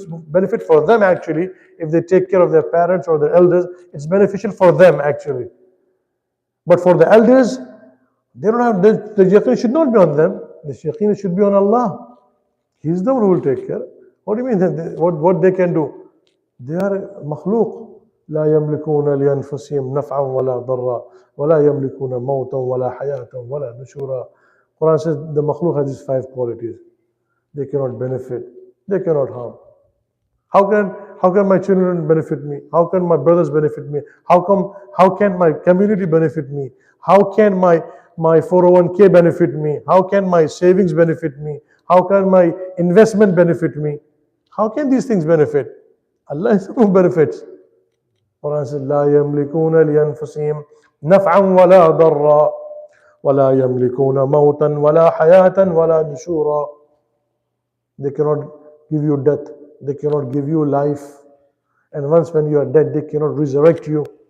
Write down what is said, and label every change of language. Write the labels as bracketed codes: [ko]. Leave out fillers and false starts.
[en] It's benefit for them actually. If they take care of their parents or their elders, it's beneficial for them actually. But for the elders, they don't have the yaqeen should not be on them. The yaqeen should be on Allah. He's the one who will take care. What do you mean? What they can do? They are makhluk. [ar] لا يملكون لأنفسهم نفعا ولا ضرا ولا يملكون موتا ولا حياة ولا نشورا. [en] Quran says the makhluk has these 5 qualities. They cannot benefit. They cannot harm. How can my children benefit me? How can my brothers benefit me? How can my community benefit me? How can my 401k benefit me? How can my savings benefit me? How can my investment benefit me? How can these things benefit? Allah is who benefits. Quran says, [ar] لا يملكون لأنفسهم نفعا ولا ضرا ولا يملكون موتا ولا حياة ولا نشورا. [en] They cannot give you death. They cannot give you life. And once when you are dead, they cannot resurrect you.